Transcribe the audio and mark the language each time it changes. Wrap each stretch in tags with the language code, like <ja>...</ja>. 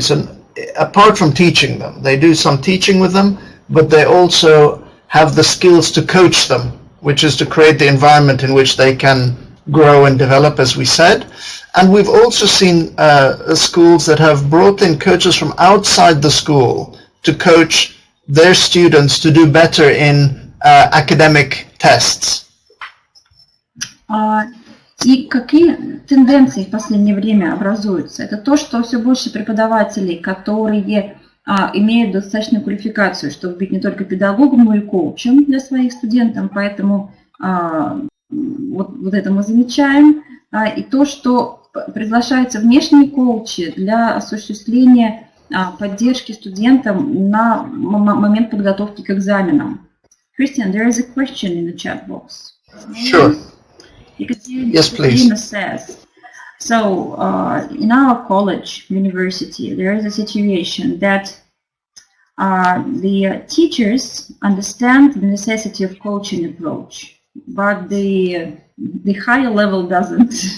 <en>So apart from teaching them, they do some teaching with them, but they also have the skills to coach them, which is to create the environment in which they can grow and develop, as we said. And we've also seen schools that have brought in coaches from outside the school to coach their students to do better in academic tests.</en> <ru>И какие тенденции в последнее время образуются? Это то, что все больше преподавателей, которые имеют достаточную квалификацию, чтобы быть не только педагогом, но и коучем для своих студентов, поэтому вот это мы замечаем. И то, что приглашаются внешние коучи для осуществления поддержки студентам на момент подготовки к экзаменам.</ru> <en>Christian, there is a question in the chat box. Sure. Yes, please. Says, so in our college, university, there is a situation that the teachers understand the necessity of coaching approach, but the higher level doesn't.</en>